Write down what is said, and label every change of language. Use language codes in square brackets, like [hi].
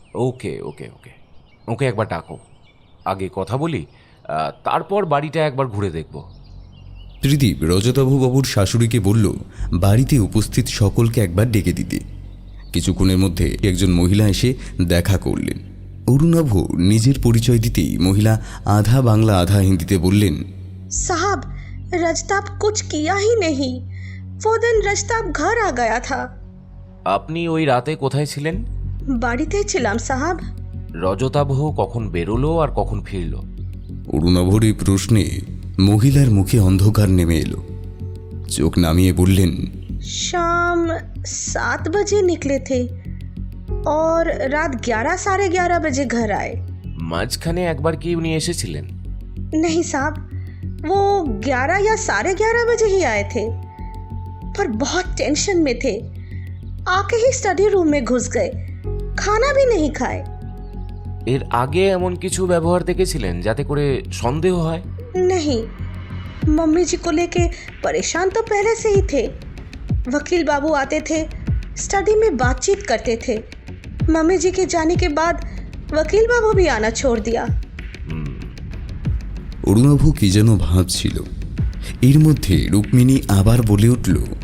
[bn] ওকে ওকে ওকে ওকে একবার ডাকো, আগে কথা বলি, তারপর বাড়িটা একবার ঘুরে দেখব। ত্রিদীপ রজতাভবাবুর শাশুড়িকে বলল বাড়িতে উপস্থিত সকলকে একবার ডেকে দিতে। কিছুক্ষণের মধ্যে একজন মহিলা এসে দেখা করলেন। অরুণাভ নিজের পরিচয় দিতেই মহিলা আধা বাংলা আধা হিন্দিতে বললেন, [hi] साहब रजताब कुछ किया ही नहीं, वो दिन रजताब घर आ गया था। [bn] আপনি ওই রাতে কোথায় ছিলেন? বাড়িতে ছিলাম সাহাব। রজতাবহ কখন বেরোলো আর কখন ফিরলো? অরুণাভর এই প্রশ্নে মহিলার মুখে অন্ধকার নেমে এলো। চোখ নামিয়ে বললেন, [hi] शाम 7 बजे निकले थे और रात 11 साढ़े 11 बजे घर आए। [bn] মাঝখানে একবার কি উনি এসেছিলেন? [hi] नहीं साहब, वो 11 या साढ़े 11 बजे ही आए थे, पर बहुत टेंशन में थे। आके ही स्टडी रूम में घुस गए, खाना भी नहीं खाए। [bn] এর আগে এমন কিছু ব্যবহার দেখেছিলেন যাতে করে সন্দেহ হয়? [hi] नहीं, मम्मी जी को लेके परेशान तो पहले से ही थे। वकील बाबू आते थे, स्टडी में बातचीत करते थे। मम्मी जी के जाने के बाद वकील बाबू भी आना छोड़ दिया। [bn] অরুণাভ কি যেন ভাবছিল। এর মধ্যে রুক্মিণী আবার বলে উঠল,